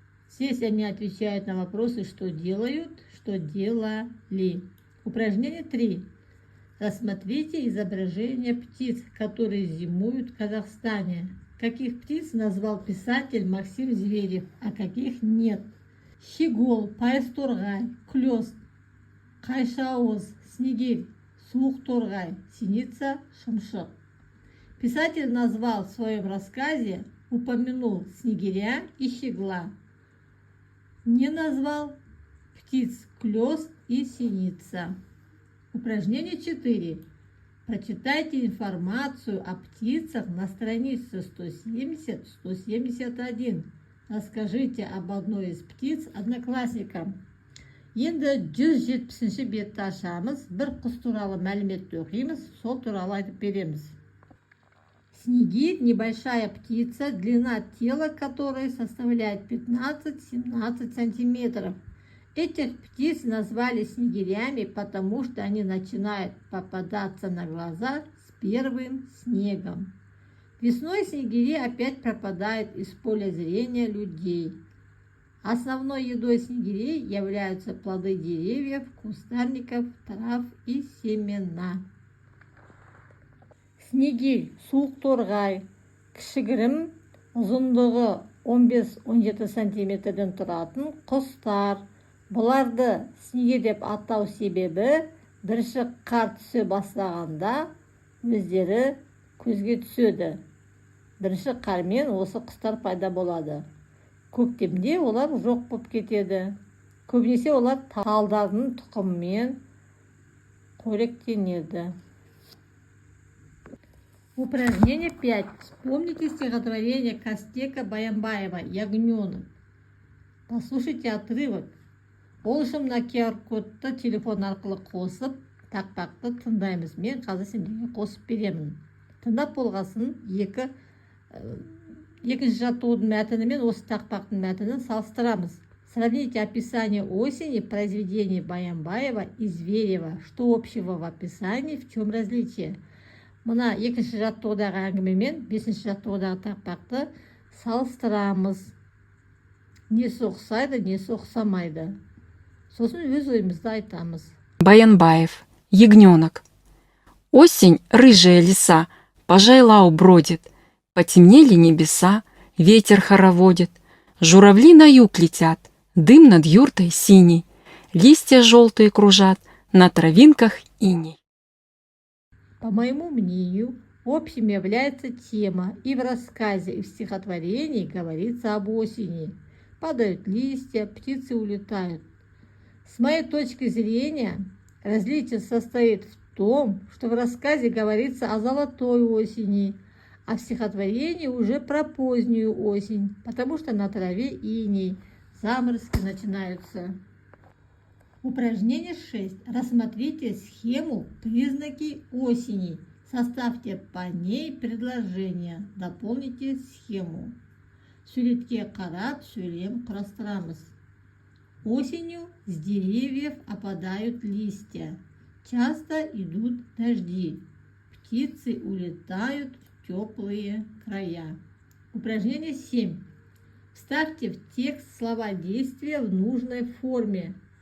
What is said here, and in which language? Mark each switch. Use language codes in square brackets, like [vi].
[ru] Здесь они отвечают на вопросы, что делают, что делали. Упражнение 3. Рассмотрите изображения птиц, которые зимуют в Казахстане. Каких птиц назвал писатель Максим Зверев, а каких нет? Щегол, Пайсторгай, Клёст, Кайшауыз, Снегирь, Суық-торғай, Синица, Шымшық. Писатель назвал в своем рассказе, упомянул снегиря и щегла. Не назвал птиц Клёст и Синица. Упражнение 4. Прочитайте информацию о птицах на странице 170-171. Расскажите об одной из птиц одноклассникам. [kk] Енді 170-ші бетті ашамыз, бір құс туралы мәліметті оқимыз, сол туралы айтып береміз. [ru] Снегирь – небольшая птица, длина тела которой составляет 15-17 сантиметров. Этих птиц назвали снегирями, потому что они начинают попадаться на глаза с первым снегом. Весной снегири опять пропадают из поля зрения людей. Основной едой снегирей являются плоды деревьев, кустарников, трав и семена. [kk] снегирь, суық торғай, кішігірім, ұзындығы 15-17 сантиметрден тұратын құстар. Бұларды снегирь деп атау себебі бірінші қар түсе бастағанда өздері көзге түседі. Бірінші қармен осы құстар пайда болады. Көктемде олар жоқ болып кетеді. Көбінесе олар талдардың тұқымымен қоректенеді. [ru] Упражнение 5. Вспомните стихотворение Кастека Баянбаева «Ягненок». Послушайте отрывок. [kk] Ол үшін мына QR-кодты телефон арқылы қосып, тақпақты тыңдаймыз. Мен қазір сендерге қосып беремін. Тыңдап болғасын екінші жаттығудың мәтіні мен осы тақпақтың мәтінін салыстырамыз. [ru] Сравните описание осени произведений Баянбаева и Зверева. Что общего в описании, в чем различие? [kk] Мына екінші жаттығудағы әңгіме мен бесінші жаттығудағы тақпақты салыстырамыз. Несі ұқсайды, несі ұқсамайды. Сосын өз ойымызды айтамыз. [ru] Баянбаев. Ягненок. Осень, рыжая лиса, по жайлау бродит. Потемнели небеса, ветер хороводит. Журавли на юг летят, дым над юртой синий. Листья желтые кружат, на травинках иней. По моему мнению, общим является тема, и в рассказе, и в стихотворении говорится об осени. Падают листья, птицы улетают. С моей точки зрения, различие состоит в том, что в рассказе говорится о золотой осени, а в стихотворении уже про позднюю осень, потому что на траве иней, заморозки начинаются. Упражнение 6. Рассмотрите схему «Признаки осени». Составьте по ней предложение. Дополните схему. [kk] Суретке қарап сөйлем құрастырамыз. [ru] Осенью с деревьев опадают листья. Часто идут дожди. Птицы улетают в теплые края. Упражнение 7. Вставьте в текст слова действия в нужной форме.